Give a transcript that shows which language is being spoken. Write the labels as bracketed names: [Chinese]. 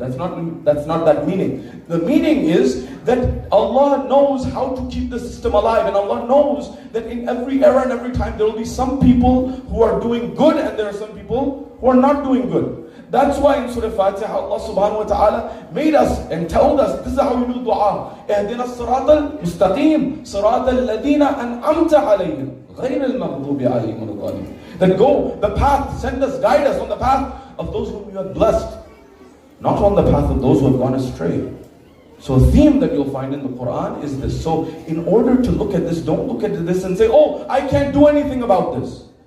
[English] That's not that meaning. The meaning is that Allah knows how to keep the system alive, and Allah knows that in every era and every time there will be some people who are doing good and there are some people who are not doing good. That's why in Surah Fatiha, Allah subhanahu wa ta'ala made us and told us, this is how we do dua. [Arabic] اهدنا الصراط المستقيم صراط الذين أنعمت عليهم غير المغضوب عليهم ولا الضالين. [English] That go the path, send us, guide us on the path of those whom you have blessed, not on the path of those who have gone astray. So a theme that you'll find in the Quran is this. So in order to look at this, don't look at this and say, oh, I can't do anything about this.